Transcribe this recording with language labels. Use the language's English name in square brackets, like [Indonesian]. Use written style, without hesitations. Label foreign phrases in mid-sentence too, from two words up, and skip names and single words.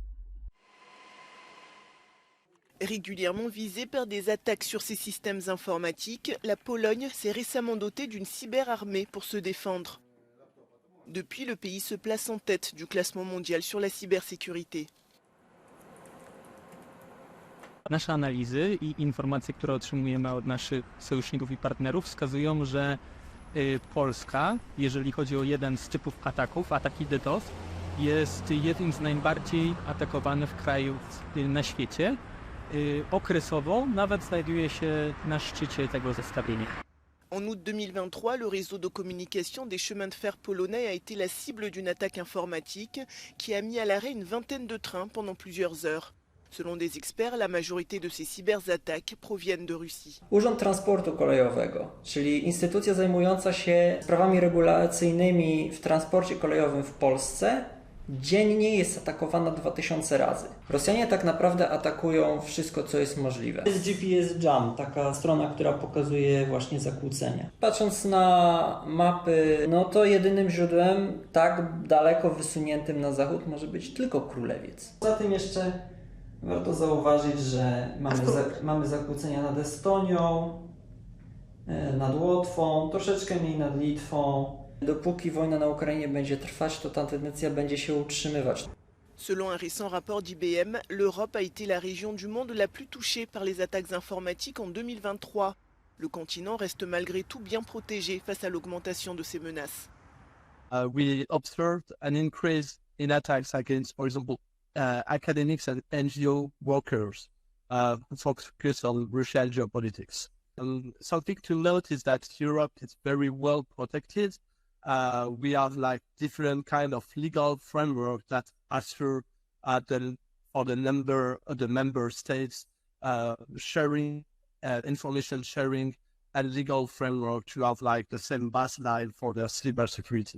[French] Régulièrement visée par des attaques sur ses systèmes informatiques, la Pologne s'est récemment dotée d'une cyberarmée pour se défendre. Depuis, le pays se place en tête du classement mondial sur la cybersécurité. [Polish] Nasze analizy i informacje, które otrzymujemy od naszych sojuszników i partnerów wskazują, że Polska, jeżeli chodzi o jeden z typów ataków, ataki DDoS, jest jednym z najbardziej atakowanych krajów na świecie. Okresowo nawet znajduje się na szczycie tego zestawienia. [French] En août 2023, le réseau de communication des chemins de fer polonais a été la cible d'une attaque informatique qui a mis à l'arrêt une vingtaine de trains pendant plusieurs heures. Selon des experts, la majorité de ces cyberattaques proviennent de Russie. [Polish] Urząd Transportu Kolejowego, czyli instytucja zajmująca się sprawami regulacyjnymi w transporcie kolejowym w Polsce, dziennie jest atakowana 2000 razy. Rosjanie tak naprawdę atakują wszystko, co jest możliwe. Jest GPS Jam, taka strona, która pokazuje właśnie zakłócenia. Patrząc na mapy, no to jedynym źródłem tak daleko wysuniętym na zachód może być tylko Królewiec. Poza tym jeszcze warto zauważyć, że mamy zakłócenia nad Estonią, nad Łotwą, troszeczkę mniej nad Litwą. Dopóki wojna na Ukrainie będzie trwać, to ta tendencja będzie się utrzymywać. [French] Selon un récent rapport d'IBM, l'Europe a été la région du monde la plus touchée par les attaques informatiques en 2023. Le continent reste malgré tout bien protégé face à l'augmentation de ces menaces. [English] We observed an increase in attacks against, for example, academics and NGO workers who focus on Russian geopolitics. Something to note is that Europe is very well protected. We have like different kind of legal framework that assure for the member states sharing, information sharing, and legal framework to have like the same baseline for their cybersecurity.